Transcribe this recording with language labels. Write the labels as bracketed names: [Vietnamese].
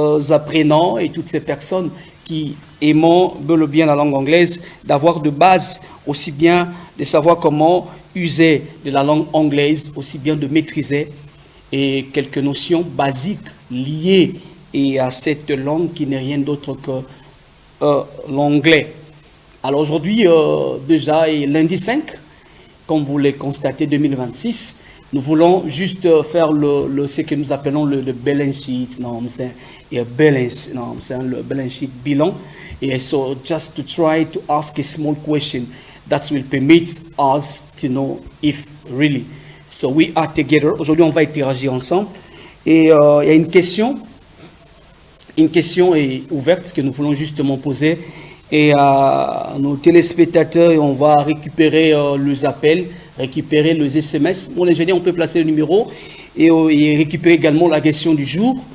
[French] apprenants et toutes ces personnes qui aimant bel ou bien la langue anglaise, d'avoir de base, aussi bien de savoir comment user de la langue anglaise, aussi bien de maîtriser et quelques notions basiques liées et à cette langue qui n'est rien d'autre que l'anglais. Alors aujourd'hui, déjà, est lundi 5, comme vous le constatez, 2026, nous voulons juste faire ce que nous appelons le balance sheet, balance, le balance sheet bilan. [English] And so just to try to ask a small question that will permit us to know if really. So we are together. [French] Aujourd'hui, on va interagir ensemble. Et il y a une question est ouverte que nous voulons justement poser. Et à nos téléspectateurs, on va récupérer les appels, récupérer les SMS. Mon ingénieur, on peut placer le numéro et récupérer également la question du jour.